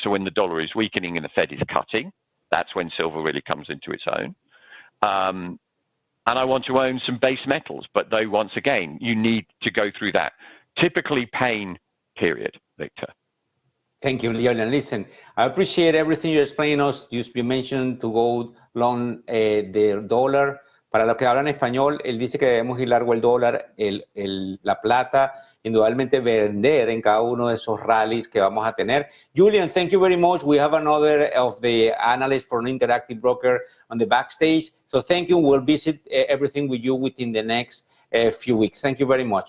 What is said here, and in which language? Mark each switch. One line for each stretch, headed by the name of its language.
English: So when the dollar is weakening and the Fed is cutting, that's when silver really comes into its own. And I want to own some base metals, but though, once again, you need to go through that typically pain period, Victor. Thank you, Julian. Listen, I appreciate everything you're explaining us. You mentioned to go long the dollar.
Spanish: Para los que hablan español, él dice que debemos ir largo el dólar, la plata, indudablemente vender en cada uno de esos rallies que vamos a tener.
English: Julian, thank you very much. We have another of the analysts for an Interactive Broker on the backstage. So thank you. We'll visit everything with you within the next few weeks. Thank you very much.